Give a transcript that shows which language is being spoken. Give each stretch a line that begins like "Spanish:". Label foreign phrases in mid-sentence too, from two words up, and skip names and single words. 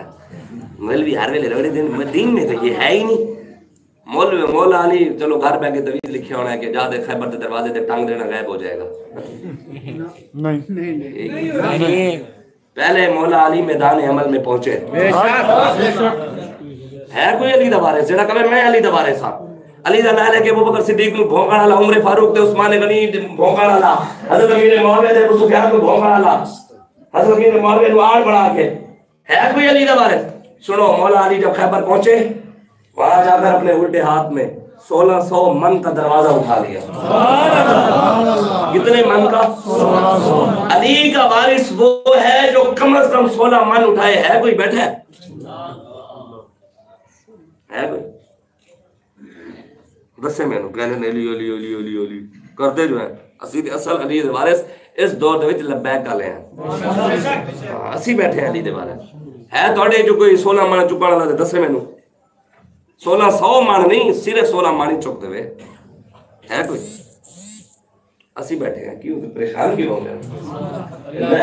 Punjabi: مولوی ہر ویلے روڑے دین
Urdu: میں تو یہ ہے ہی نہیں.
Punjabi: مولا علی چلو گھر بیٹھ کے تویز لکھیا ہونا ہے کہ جا دے خیبر دے دروازے تے ٹنگ دینا غائب ہو جائے گا.
Urdu: نہیں. پہلے مولا علی میدان عمل میں پہنچے.
Punjabi: ہے کوئی علی دا وارث جڑا کہے میں علی دا وارث ہاں؟ علی دا نال ہے کہ ابو بکر صدیق نو بھونکن والا, عمر فاروق تے عثمان غنی بھونکن والا, حضرت امیر معاویہ تے ابو سفیان کو بھونکن والا, حضرت امیر معاویہ نو آڑ بنا کے. ہے کوئی علی دا وارث؟
Urdu: سنو, مولا علی جب خیبر پہنچے وہاں جا کر اپنے الٹے ہاتھ میں 1600 من کا دروازہ اٹھا لیا. کتنے من کا؟ علی کا وارث وہ ہے جو کم از کم 16 من اٹھائے. ہے کوئی بیٹھا ہے؟ ہے کوئی؟
Punjabi: دسے میں نو کہنے علی علی علی علی علی کرتے جو ہیں اصل علی دے وارث اس دور دے وچ لبیک والے ہیں. اسی بیٹھے ہیں علی دے وارث. ہے تھوڑے جو کوئی 16 من چکن والا تے دسے میں نو 1600 من نہیں, صرف 16 من ہی چک دے. ہے کوئی؟ اسی بیٹھے ہیں.
Urdu: کیوں پریشان کیوں ہو گئے؟